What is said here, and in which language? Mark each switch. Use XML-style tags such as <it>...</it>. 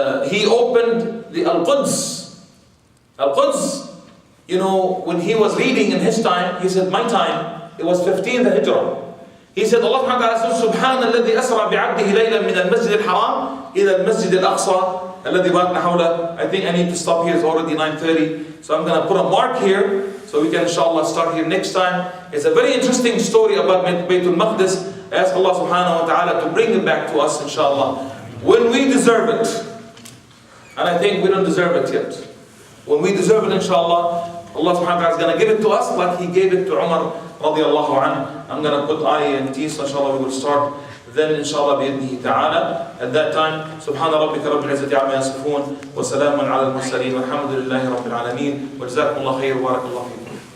<en>He opened the Al-Quds. Al-Quds, when he was reading in his time, he said, my time, it was 15th Hijrah. He said, Allah subhanahu wa ta'ala says,</en> <ar>Subhanalladhi asra bi'abdihi laylan min al-masjid al-haram إلى المسجد الأقصى الذي باتنا حوله.</ar> <en>I think I need to stop here, it's already 9:30. So I'm going to put a mark here so we can inshallah start here next time. It's a very interesting story about Baytul Maqdis. I ask Allah subhanahu wa ta'ala to bring it back to us inshallah when we deserve it. And I think we don't deserve it yet. When we deserve it inshallah, Allah subhanahu wa ta'ala is going to give it to us like He gave it to Umar radiallahu anhu. I'm going to put I and T, so inshallah we will start then inshallah</en> <ar>بإذنه تعالى.</ar> <en>At that time,</en> <ar>سبحان ربك رب العزة عما يصفون وسلام على المرسلين والحمد لله رب العالمين وجزاكم الله خير وبارك الله فيكم.</ar>